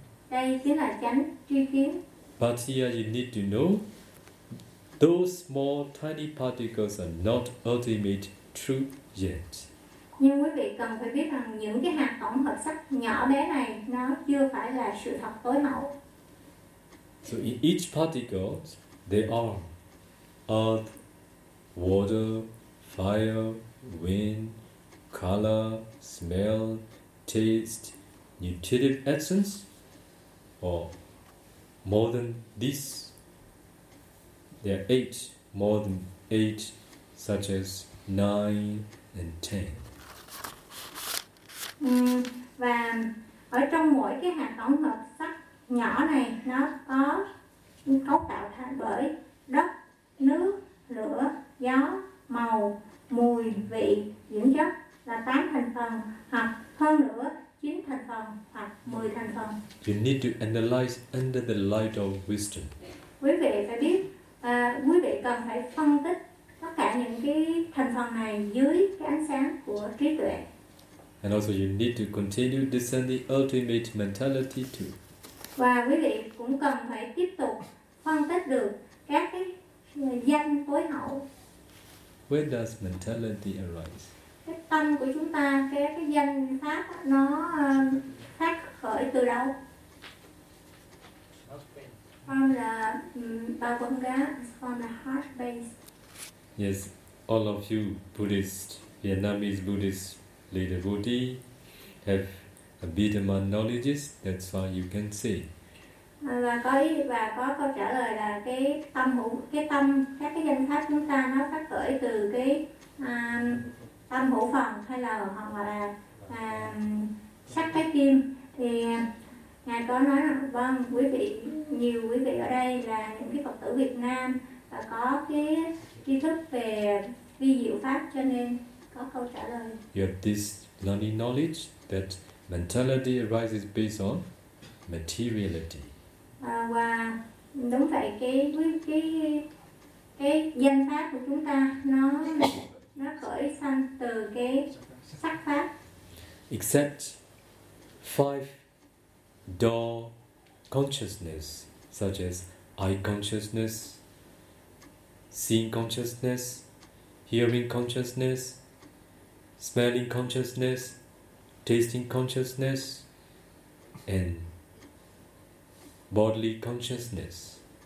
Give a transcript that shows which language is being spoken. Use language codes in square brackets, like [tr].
[vi] Đây chính là chánh tri kiến. [en] But here you need to know those small tiny particles are not ultimate truth yet. [vi] Nhưng quý vị cần phải biết rằng những cái hạt tổng hợp sắc nhỏ bé này nó chưa phải là sự thật tối hậu. [en] So in each particle they are earth, water, fire, wind, color, smell, taste, nutritive essence, or more than this, there are eight, more than eight, such as 9 and 10. [vi] Và ở trong mỗi cái hạt tổng hợp sắt nhỏ này nó có cấu tạo thành bởi đất, nước, lửa, gió, màu, mùi, vị, dưỡng chất là 8 thành phần hoặc hơn nữa 9 thành phần hoặc 10 thành phần. [en] You need to analyze under the light of wisdom. [vi] Quý vị phải biết, quý vị cần phải phân tích tất cả những cái thành phần này dưới cái ánh sáng của trí tuệ. [en] And also you need to continue to discern the ultimate mentality too. [vi] Và quý vị cũng cần phải tiếp tục phân tích được các cái danh tối hậu. [en] Where does mentality arise? [vi] Cái tâm của chúng ta, cái danh pháp nó phát khởi từ đâu? [en] From the Bhagavanga, from the heart base. Yes, all of you Buddhist, Vietnamese Buddhist, lay devotee, have a Vietnamese knowledge, that's why you can see. [vi] Và có câu trả lời là cái tâm các cái danh pháp chúng ta nó phát khởi từ cái tâm hữu phần hay là hoặc là sắc thái kim, thì ngài có nói rằng vâng, quý vị, nhiều quý vị ở đây là những cái Phật tử Việt Nam và có cái tri thức về vi diệu pháp, cho nên có câu trả lời. [en] You have this learning knowledge that mentality arises based on materiality. [vi] Và đúng vậy, cái danh pháp của chúng ta nó khởi sanh từ cái sắc pháp. [en] Except five door consciousness such as eye consciousness, seeing consciousness, hearing consciousness, smelling consciousness, tasting consciousness, and bodily consciousness.